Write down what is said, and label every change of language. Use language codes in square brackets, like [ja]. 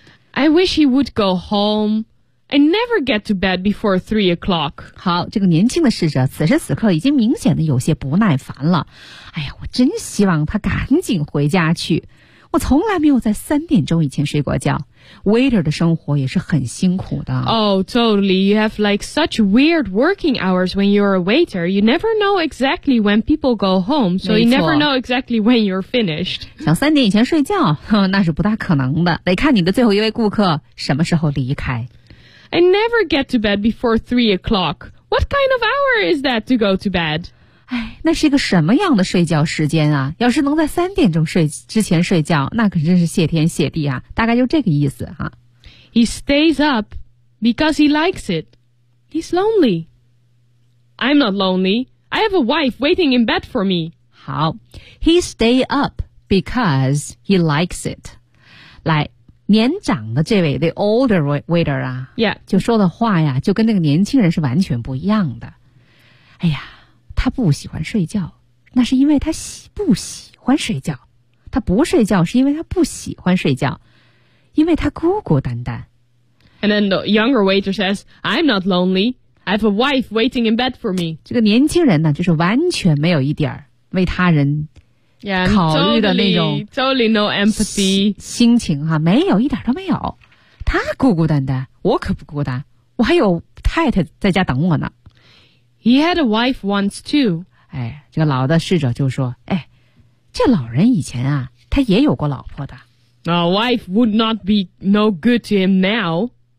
[en] I wish he would go home. I never get to bed before 3 o'clock. [zh] 好，这个年轻的侍者此时此刻已经明显的有些不耐烦了。哎呀，我真希望他赶紧回家去。我从来没有在3点钟以前睡过觉。 Waiter 的生活也是很辛苦的。 [en] Oh, totally. You have like such weird working hours when you're a waiter. You never know exactly when people go home, so you never know exactly when you're finished. [zh] 想三点以前睡觉，那是不大可能的。得看你的最后一位顾客什么时候离开。 [en] I never get to bed before 3 o'clock. What kind of hour is that to go to bed? [zh] 哎，那是一个什么样的睡觉时间啊？要是能在3点钟之前睡觉，那可真是谢天谢地啊！大概就这个意思哈。 [en] He stays up because he likes it. He's lonely. I'm not lonely. I have a wife waiting in bed for me. 好 ，He stay up because he likes it. 来， [zh] 年长的这位 [en] the older waiter [zh] 啊、 [en] yeah. [zh] 就说的话呀就跟那个年轻人是完全不一样的。哎呀他不喜欢睡觉那是因为他不喜欢睡觉。他不睡觉是因为他不喜欢睡觉因为他孤孤单单。 [en] And then the younger waiter says, I'm not lonely. I have a wife waiting in bed for me. [zh] 这个年轻人呢就是完全没有一点为他人 [en] Yeah, totally, [zh] 考虑的那种 [en] totally no empathy [zh] 心情哈、啊、没有一点都没有他孤孤单单我可不孤单我还有太太在家等我呢 [en] He had a wife once too [zh] 哎，这个老的侍者就说哎，这老人以前啊他也有过老婆的 [en] A wife would not be no good to him now